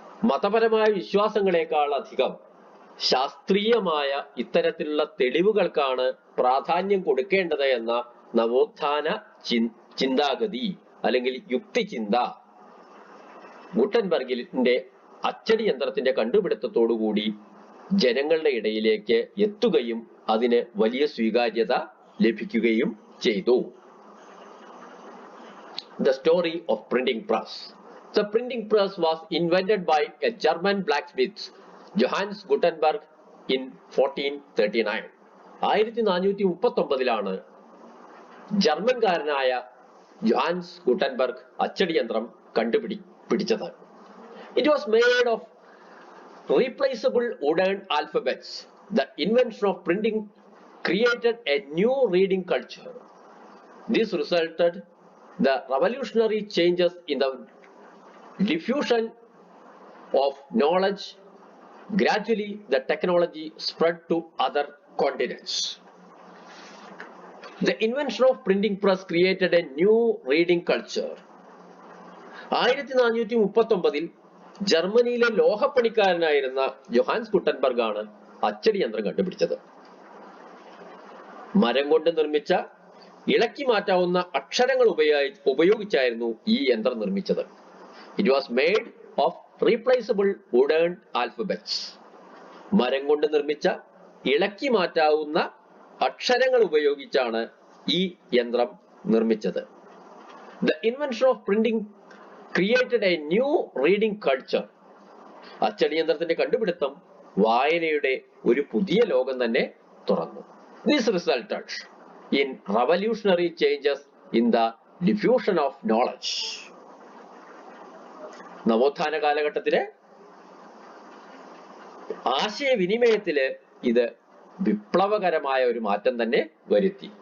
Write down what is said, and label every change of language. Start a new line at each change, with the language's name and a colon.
Malayalam: മതപരമായ വിശ്വാസങ്ങളെക്കാൾ അധികം ശാസ്ത്രീയമായ ഇത്തരത്തിലുള്ള തെളിവുകൾക്കാണ് പ്രാധാന്യം കൊടുക്കേണ്ടത് എന്ന നവോത്ഥാന ചിന്താഗതി അല്ലെങ്കിൽ യുക്തിചിന്ത ഗുട്ടൻബർഗിന്റെ അച്ചടി യന്ത്രത്തിന്റെ കണ്ടുപിടുത്തത്തോടുകൂടി ജനങ്ങളുടെ ഇടയിലേക്ക് എത്തുകയും അതിന് വലിയ സ്വീകാര്യത ലഭിക്കുകയും ചെയ്തു.
English: The story of printing press. The printing press was invented by a German blacksmith, Johannes Gutenberg, in 1439.
Malayalam: 1439 ജർമ്മൻകാരനായ ജോഹാൻസ് Gutenberg അച്ചടി യന്ത്രം കണ്ടുപിടിച്ചത്.
English: It was made of replaceable wooden alphabets. The invention of printing created a new reading culture. This resulted the revolutionary changes in the diffusion of knowledge. Gradually, the technology spread to other continents. The invention of printing press created a new reading culture.
Malayalam: 1439 ജർമ്മനിയിലെ ലോഹപ്പണിക്കാരനായിരുന്ന ജോഹാൻസ് Gutenberg ആണ് അച്ചടി യന്ത്രം കണ്ടുപിടിച്ചത്. മരം കൊണ്ട് നിർമ്മിച്ച ഇളക്കി മാറ്റാവുന്ന അക്ഷരങ്ങൾ ഉപയോഗിച്ചായിരുന്നു ഈ യന്ത്രം നിർമ്മിച്ചത്.
English: It was made of replaceable wooden alphabets.
Malayalam: മരം കൊണ്ട് നിർമ്മിച്ച ഇളക്കി മാറ്റാവുന്ന അക്ഷരങ്ങൾ ഉപയോഗിച്ചാണ് ഈ യന്ത്രം നിർമ്മിച്ചത്.
English: The invention of printing created a new reading culture.
Malayalam: അച്ചടി യന്ത്രത്തിന്റെ കണ്ടുപിടുത്തം വായനയുടെ ഒരു പുതിയ ലോകം തന്നെ തുറന്നു.
English: This resulted in revolutionary changes in the diffusion of knowledge.
Malayalam: നവോത്ഥാന കാലഘട്ടത്തിലെ ആശയവിനിമയത്തില് ഇത് വിപ്ലവകരമായ ഒരു മാറ്റം തന്നെ വരുത്തി.